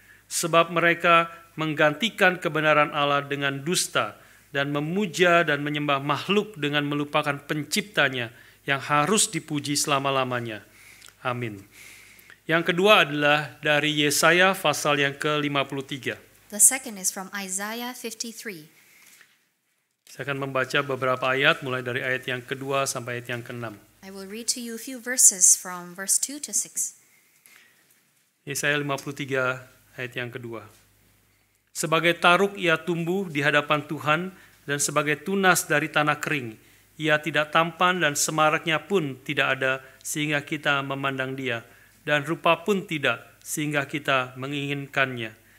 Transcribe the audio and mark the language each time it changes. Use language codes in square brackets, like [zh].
[id] Sebab mereka menggantikan kebenaran Allah dengan dusta dan memuja dan menyembah makhluk dengan melupakan penciptanya yang harus dipuji selama-lamanya. Amin. Yang kedua adalah dari Yesaya pasal yang ke-53. [en] The second is from Isaiah 53. [id] Saya akan membaca beberapa ayat mulai dari ayat yang kedua sampai ayat yang ke-6. [en] I will read to you a few verses from verse 2 to 6. [id] Yesaya 53 ayat yang kedua. Sebagai taruk ia tumbuh di hadapan Tuhan dan sebagai tunas dari tanah kering. Ia tidak tampan dan semaraknya pun tidak ada sehingga kita memandang dia. Dan rupa pun tidak sehingga kita menginginkannya.